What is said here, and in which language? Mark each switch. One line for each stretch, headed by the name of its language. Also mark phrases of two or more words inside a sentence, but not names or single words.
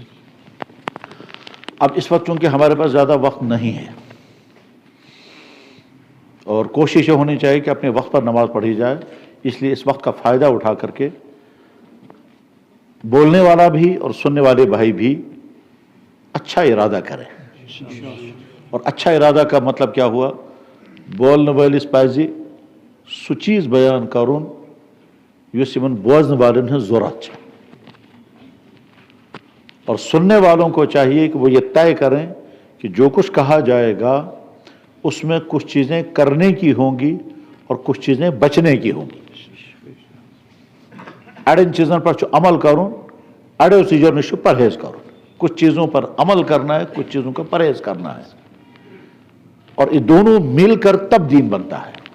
Urdu: اب اس وقت چونکہ ہمارے پاس زیادہ وقت نہیں ہے، اور کوشش یہ ہونی چاہیے کہ اپنے وقت پر نماز پڑھی جائے، اس لیے اس وقت کا فائدہ اٹھا کر کے بولنے والا بھی اور سننے والے بھائی بھی اچھا ارادہ کریں، اور اچھا ارادہ کا مطلب کیا ہوا؟ بولنے والی
Kashmiri: پازی سو چیز بیان کرن یس یمن بوزن والن ہن
Urdu: ضرورت ہے، اور سننے والوں کو چاہیے کہ وہ یہ طے کریں کہ جو کچھ کہا جائے گا اس میں کچھ چیزیں کرنے کی ہوں گی اور کچھ چیزیں بچنے کی ہوں گی۔ اڑین چیزوں پر عمل کروں، اڑیو چیزوں نش پرہیز کروں، کچھ چیزوں پر عمل کرنا ہے، کچھ چیزوں کا پرہیز کرنا ہے، اور یہ دونوں مل کر تب دین بنتا ہے۔